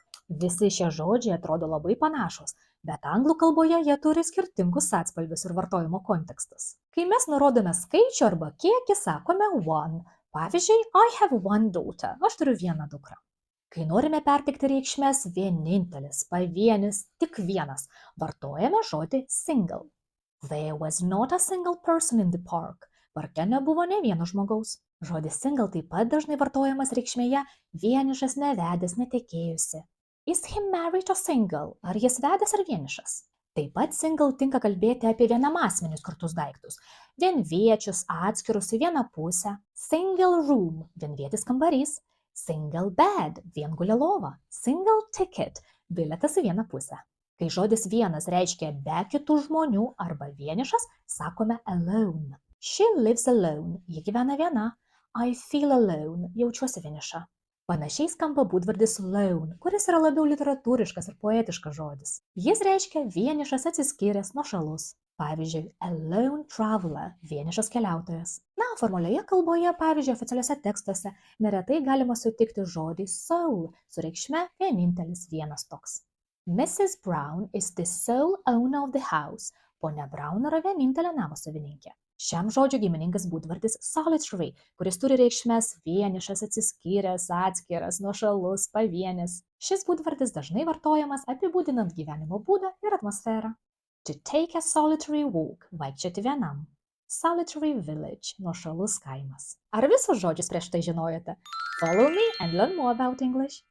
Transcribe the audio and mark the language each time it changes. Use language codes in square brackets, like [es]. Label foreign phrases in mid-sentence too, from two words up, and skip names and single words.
[lt] Visi šie žodžiai atrodo labai panašus, bet anglų kalboje jie turi skirtingus atspalvius ir vartojimo kontekstus. Kai mes nurodome skaičių arba kiekį, sakome one. Pavyzdžiui, [en] I have one daughter. [lt] Aš turiu vieną dukrą. Kai norime perteikti reikšmes vienintelis, pavienis, tik vienas, vartojame žodį single. [en] There was not a single person in the park. [lt] Parke nebuvo ne vieno žmogaus. Žodis single taip pat dažnai vartojamas reikšmėje vienišas, nevedęs, netekėjusi. [en] Is he married or single? [lt] Ar jis vedęs ar vienišas? Taip pat single tinka kalbėti apie vienamasmenius kartus daiktus. Vienviečius, atskirus į vieną pusę. [en] Single room [lt] – vienvietis kambarys. [en] Single bed [lt] – viengulė lova. [en] Single ticket – [lt] bilietas į vieną pusę. Kai žodis vienas reiškia be kitų žmonių arba vienišas, sakome alone. [en] She lives alone. [lt] Ji gyvena viena. [en] I feel alone. [lt] Jaučiuosi vieniša. Panašiai skamba būdvardis lone, kuris yra labiau literatūriškas ir poetiškas žodis. Jis reiškia vienišas, atsiskyręs, nuošalus. Pavyzdžiui, [en] alone traveler [lt] – vienišas keliautojas. Formalioje kalboje, pavyzdžiui, oficialiuose tekstuose, neretai galima sutikti žodį sole su reikšme vienintelis vienas toks. [en] Mrs. Brown is the sole owner of the house. [lt] Ponia Brown yra vienintelė namo savininkė. Šiam žodžiui giminingas būdvardis solitary, kuris turi reikšmes vienišas, atsiskyręs, atskiras, nuošalus, pavienis. Šis būdvardis dažnai vartojamas apibūdinant gyvenimo būdą ir atmosferą. [en] To take a solitary walk – [lt] vaikščioti vienam. [en] Solitary village [lt] – nuošalus kaimas. Ar visus žodžius prieš tai žinojote? [en] Follow me and learn more about English.